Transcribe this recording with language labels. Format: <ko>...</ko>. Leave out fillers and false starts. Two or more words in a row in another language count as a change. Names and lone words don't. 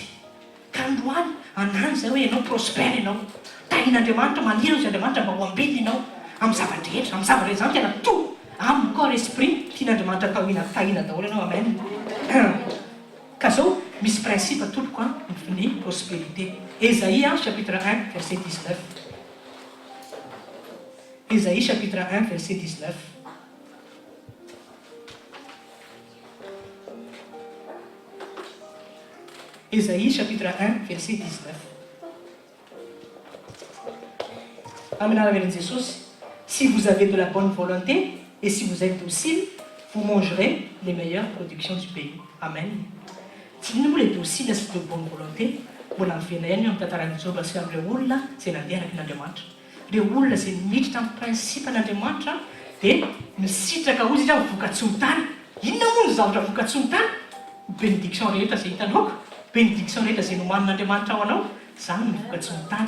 <mg>Ka androany anany zay hoe ianao prospère ianao. Tahin'Andriamanitra maniry izy Andriamanitra mba ho ambelona ianao amin'ny zavadrehetra, amin'ny zavadrehetra zany tena to amin'ny</mg> <fr>corps esprit</fr> <mg>tian'Andriamanitra tahina daholo ianao. Amen. Ka zao misy principe tompoko ny prospérité.</mg> <fr>Ésaïe chapitre 1 verset 19. Ésaïe chapitre 1 verset 19. Ésaïe chapitre 1 verset 19. Amen. Avec Jésus, si vous avez de la bonne volonté et si vous êtes docile, vous mangerez les meilleures productions du pays. Amen. Si vous êtes docile et de bonne volonté,</fr> <mg>mbola miverina ihany amin'ny tantaran'i Joba sy amin'ireo olona izay nandeha araka n'Andriamanitra. Ireo olona izay miditra amin'ny principe n'Andriamanitra dia misitraka ozy izy voka-tsy ho tany. Inona moa ny zavatra voka-tsy ho tany? Bénédiction rehetra izay hitanao, bénédiction rehetra izay nomanin'Andriamanitra ao anao, zany ny voka-tsy ho tany.</mg>